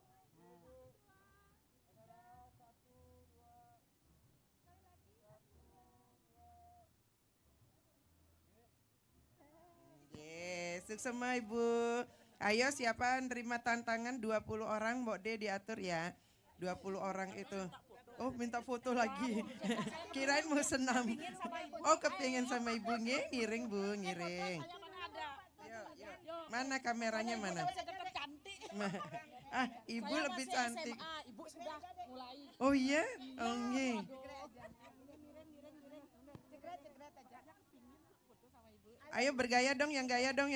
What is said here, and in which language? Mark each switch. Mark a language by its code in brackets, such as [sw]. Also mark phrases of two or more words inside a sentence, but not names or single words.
[id] Suksema Ibu. Ayo siapa nerima tantangan 20 orang, Mbok D diatur ya. 20 orang itu. Oh, minta foto lagi. Kirain mau senam. Oh, kepingin sama Ibu. [ban] Ngiring Bu, ngiring. [id] Mana kameranya mana? Ibu lebih cantik. Ibu sudah mulai. Oh iya? Oh nggih. Ayo bergaya dong, yang gaya dong.